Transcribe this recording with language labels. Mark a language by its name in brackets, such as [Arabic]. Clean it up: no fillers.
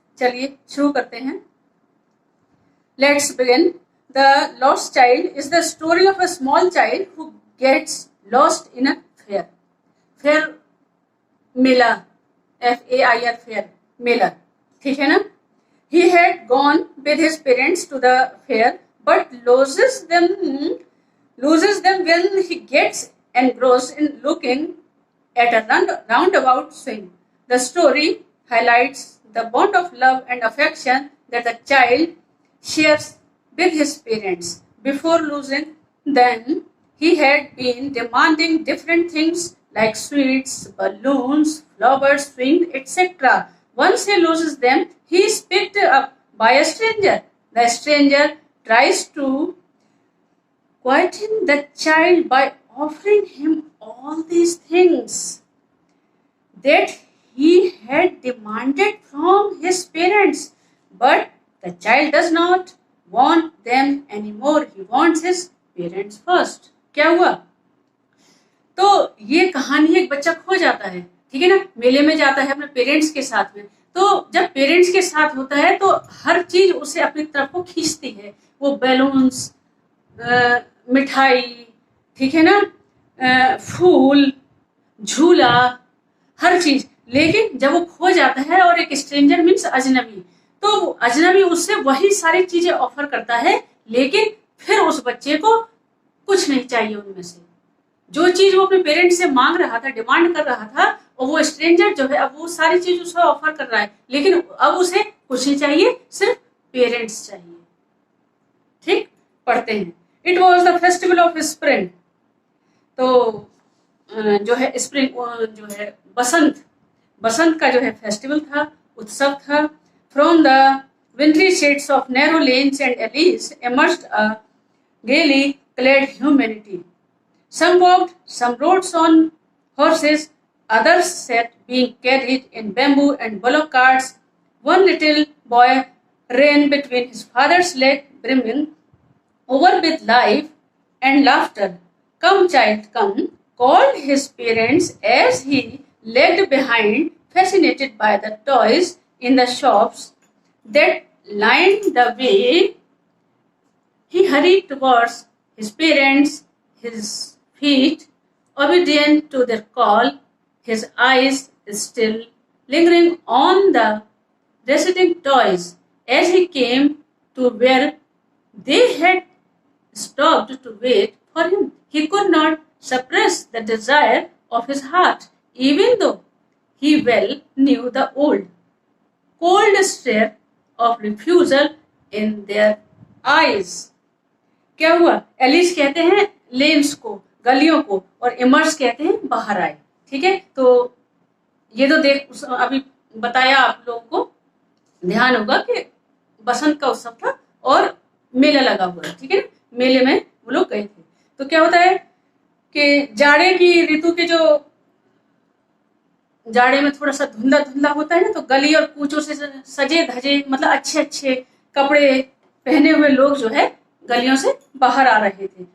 [Hindi] चलिए शुरू करते हैं। [English] Let's begin. The lost child is the story of a small child who gets lost in a fair. [Hindi] Fair Mela, FAIR, fair मेला, ठीक है ना। [English] He had gone with his parents to the fair, but loses them when he gets engrossed in looking at a roundabout swing. The story highlights the bond of love and affection that the child shares with his parents. Before losing them, he had been demanding different things like sweets, balloons, flowers, swings, etc. Once he loses them, he is picked up by a stranger. The stranger tries to quieten the child by offering him all these things that he had demanded from his parents. But the child does not want them anymore. He wants his parents first. [Hindi] क्या हुआ? तो ये कहानी, एक बच्चा खो जाता है, ठीक है ना, मेले में जाता है अपने पेरेंट्स के साथ में। तो जब पेरेंट्स के साथ होता है तो हर चीज उसे अपनी तरफ को खींचती है। वो बैलून्स, मिठाई, ठीक है ना, फूल, झूला, हर चीज। लेकिन जब वो खो जाता है और एक स्ट्रेंजर मीन्स अजनबी, तो अजनबी उससे वही सारी चीजें ऑफर करता है, लेकिन फिर उस बच्चे को कुछ नहीं चाहिए उनमें से। जो चीज वो अपने पेरेंट्स से मांग रहा था, डिमांड कर रहा था, और वो स्ट्रेंजर जो है अब वो सारी चीज उसे ऑफर कर रहा है, लेकिन अब उसे कुछ नहीं चाहिए, सिर्फ पेरेंट्स चाहिए। ठीक, पढ़ते हैं। [English] It was the festival of spring. [Hindi] तो जो है स्प्रिंग, जो है बसंत का जो है फेस्टिवल था, उत्सव था। [English] From the wintry shades of narrow lanes and alleys emerged a gaily clad humanity. Some walked, some rode on horses, others sat being carried in bamboo and bullock carts. One little boy ran between his father's legs, brimming over with life and laughter. "Come, child, come," called his parents as he lagged behind, fascinated by the toys in the shops that lined the way. He hurried towards his parents, his feet obedient to their call, his eyes still lingering on the receding toys. As he came to where they had stopped to wait for him, he could not suppress the desire of his heart, even though he well knew the cold stare of refusal in their eyes. [Hindi] क्या हुआ? Alice कहते हैं lens को, गलियों को, और immerse कहते हैं बाहर आए। ठीक है, तो ये तो देख अभी बताया आप लोगों को, ध्यान होगा कि बसंत का उत्सव था और मेला लगा हुआ है। ठीक है, मेले में वो लोग गए थे। तो क्या होता है कि जाड़े की ऋतु के, जो जाड़े में थोड़ा सा धुंधला धुंधला होता है ना, तो गली और कूचों से सजे धजे, मतलब अच्छे अच्छे कपड़े पहने हुए लोग जो है गलियों से बाहर आ रहे थे।